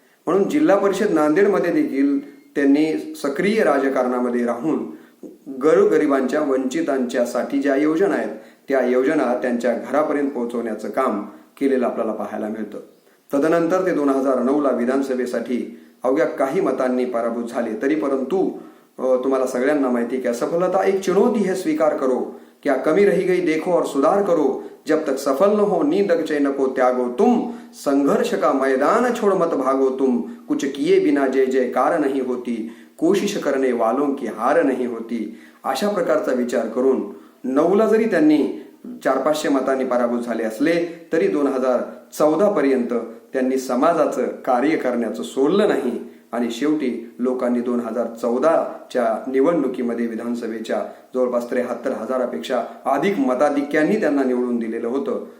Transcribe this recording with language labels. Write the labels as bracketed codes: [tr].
[mr] म्हणून जिल्हा परिषद नांदेडमध्ये देखील त्यांनी सक्रिय राजकारणामध्ये राहून गोरगरिबांच्या वंचितांच्यासाठी ज्या योजना आहेत त्या योजना त्यांच्या घरापर्यंत पोहोचवण्याचं काम केलेलं आपल्याला पाहायला मिळतं. तदनंतर ते 2009ला विधानसभेसाठी अवघ्या काही मतांनी पराभूत झाले. तरी परंतु तुम्हाला सगळ्यांना माहिती की [hi] असफलता एक चुनौती है स्वीकार करो, क्या कमी रही गई देखो और सुधार करो, जब तक सफल न हो नींद चैन को त्यागो तुम, संघर्ष का मैदान छोड़ मत भागो तुम, कुछ किए बिना जय जयकार नहीं होती, कोशिश करने वालों की हार नहीं होती. [mr] अशा प्रकारचा विचार करून 9ला जरी त्यांनी 400-500 मतांनी पराभूत झाले असले तरी 2014 पर्यंत त्यांनी समाजाचं कार्य करण्याचं सोडलं नाही आणि शेवटी लोकांनी 2014च्या निवडणुकीमध्ये विधानसभेच्या जवळपास 73,000पेक्षा अधिक मताधिक्यांनी त्यांना निवडून दिलेलं होतं.